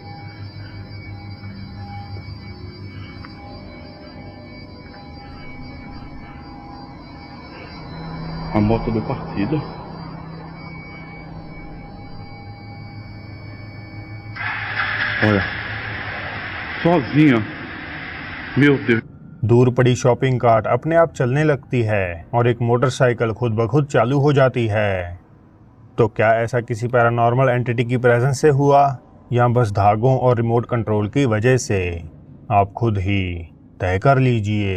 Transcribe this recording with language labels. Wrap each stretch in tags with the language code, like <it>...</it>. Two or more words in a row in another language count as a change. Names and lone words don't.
<pt>A moto deu partida. Olha, sozinha. meu Deus।</pt> <hi>दूर पड़ी</hi> <en>shopping cart</en> <hi>अपने आप चलने लगती है और एक मोटरसाइकिल खुद ब खुद चालू हो जाती है। तो क्या ऐसा किसी</hi> <en>paranormal entity</en> <hi>की प्रेजेंस से हुआ या बस धागों और</hi> <en>remote control</en> <hi>की वजह से? आप खुद ही तय कर लीजिए।</hi>